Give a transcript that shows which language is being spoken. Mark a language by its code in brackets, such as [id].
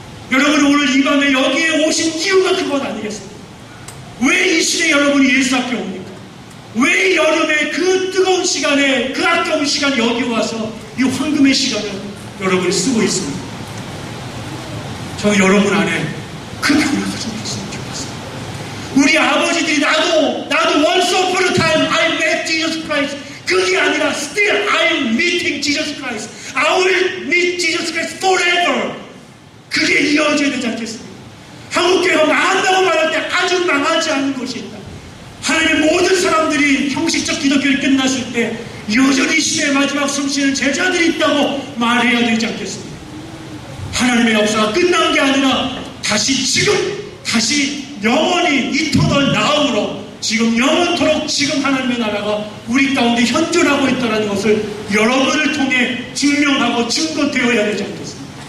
[ko] 여러분은 오늘 이 밤에 여기에 오신 이유가 그것 아니겠습니까? 왜 이 시대에 여러분이 예수 앞에 옵니까? 왜 여름에 그 뜨거운 시간에, 그 아까운 시간에 여기 와서 이 황금의 시간을 여러분이 쓰고 있습니다? 저는 여러분 안에 그 변화가 좀 있으면 좋겠습니다. 우리 아버지들이 나도 [en] once upon a time I met Jesus Christ. [ko] 그게 아니라 [en] still I'm meeting Jesus Christ. I will meet Jesus Christ forever. [ko] 그게 이어져야 되지 않겠습니까? 한국교회가 망한다고 말할 때 아주 망하지 않은 것이 있다. 하나님의 모든 사람들이 형식적 기독교를 끝났을 때 여전히 시대의 마지막 숨쉬는 제자들이 있다고 말해야 되지 않겠습니까? 하나님의 역사가 끝난 게 아니라 다시 영원히 이터널 나음으로 지금 영원토록 지금 하나님의 나라가 우리 가운데 현존하고 있다는 것을 여러분을 통해 증명하고 증거되어야 되지 않겠습니까?